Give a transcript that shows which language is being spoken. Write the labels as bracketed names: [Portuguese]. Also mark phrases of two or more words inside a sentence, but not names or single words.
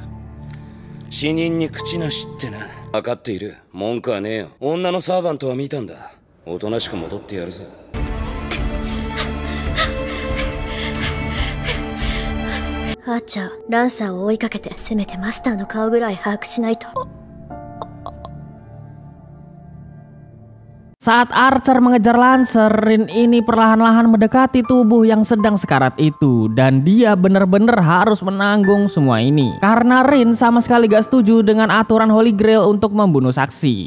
[Japanese] 死人に口なしってな。分かっている。文句はねえよ。女のサーバントは見たんだ。おとなしく戻ってやるさ。アーチャー、ランサーを追いかけて、せめてマスターの顔ぐらい把握しないと。 [Indonesian] Saat Archer mengejar Lancer, Rin ini perlahan-lahan mendekati tubuh yang sedang sekarat itu, dan dia benar-benar harus menanggung semua ini. Karena Rin sama sekali gak setuju dengan aturan [English] Holy Grail [Indonesian] untuk membunuh saksi.